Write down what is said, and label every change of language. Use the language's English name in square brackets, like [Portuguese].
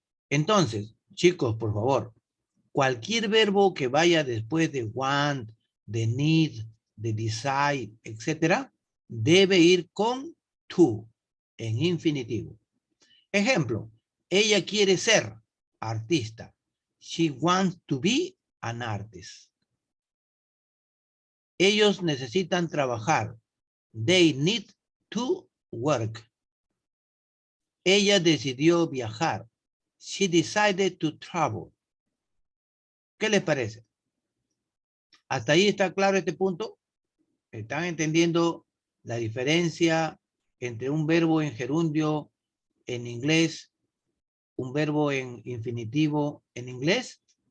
[Spanish] Entonces, chicos, por favor, cualquier verbo que vaya después de want, de need, de decide, etc., debe ir con to, en infinitivo. Ejemplo, ella quiere ser artista. [English] She wants to be an artist. [Spanish] Ellos necesitan trabajar. [English] They need to work. [Spanish] Ella decidió viajar. [English] She decided to travel. [Spanish] ¿Qué les parece? ¿Hasta ahí está claro este punto? ¿Están entendiendo la diferencia entre un verbo en gerundio en inglés, un verbo en infinitivo en inglés?